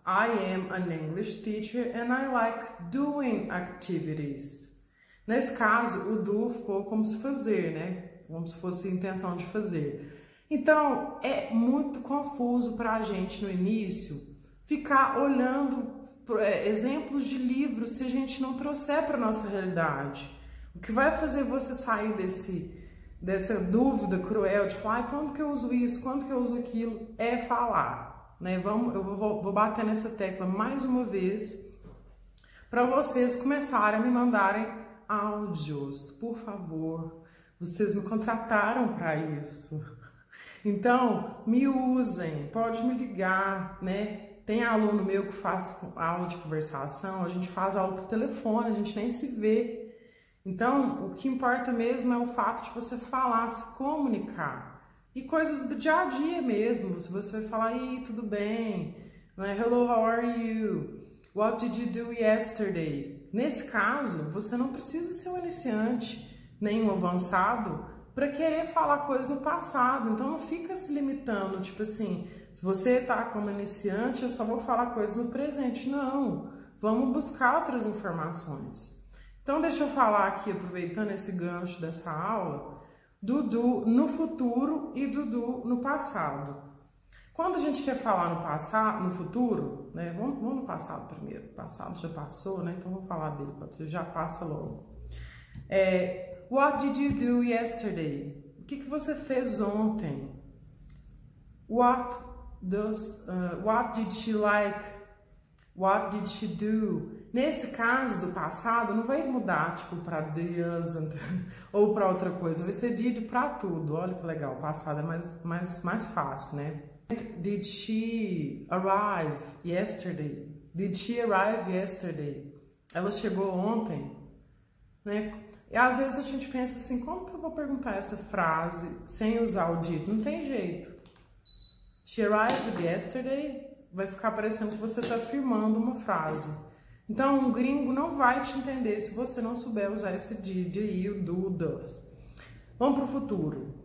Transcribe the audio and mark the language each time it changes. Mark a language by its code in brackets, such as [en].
[en] I am an English teacher and I like doing activities. [pt] Nesse caso, o do ficou como se fazer, né? Como se fosse a intenção de fazer. Então, é muito confuso para a gente no início ficar olhando exemplos de livros se a gente não trouxer para a nossa realidade. O que vai fazer você sair dessa dúvida cruel de falar, quando que eu uso isso, quando que eu uso aquilo, é falar. Né? Eu vou bater nessa tecla mais uma vez para vocês começarem a me mandarem áudios, por favor. Vocês me contrataram para isso. Então, me usem, pode me ligar, né? Tem aluno meu que faz aula de conversação, a gente faz aula por telefone, a gente nem se vê. Então, o que importa mesmo é o fato de você falar, se comunicar. E coisas do dia a dia mesmo, se você vai falar, "Ih, tudo bem? [en] Hello, how are you? What did you do yesterday?" [pt] Nesse caso, você não precisa ser um iniciante, nem um avançado, para querer falar coisas no passado. Então, não fica se limitando, tipo assim, se você está como iniciante, eu só vou falar coisas no presente. Não, vamos buscar outras informações. Então, deixa eu falar aqui, aproveitando esse gancho dessa aula, do do no futuro e do do no passado. Quando a gente quer falar no passado, no futuro, né? Vamos no passado primeiro. O passado já passou, né? Então vamos falar dele, já passa logo. [en] What did you do yesterday? [pt] O que você fez ontem? [en] What did she like? What did she do? [pt] Nesse caso do passado, não vai mudar, tipo, para doesn't ou para outra coisa. Vai ser did para tudo. Olha que legal, o passado é mais fácil, né? [en] Did she arrive yesterday? Did she arrive yesterday? [pt] Ela chegou ontem, né? E às vezes a gente pensa assim, como que eu vou perguntar essa frase sem usar o did? Não tem jeito. [en] She arrived yesterday [pt] vai ficar parecendo que você está afirmando uma frase. Então, um gringo não vai te entender se você não souber usar esse did, you, do, does. Vamos para o futuro.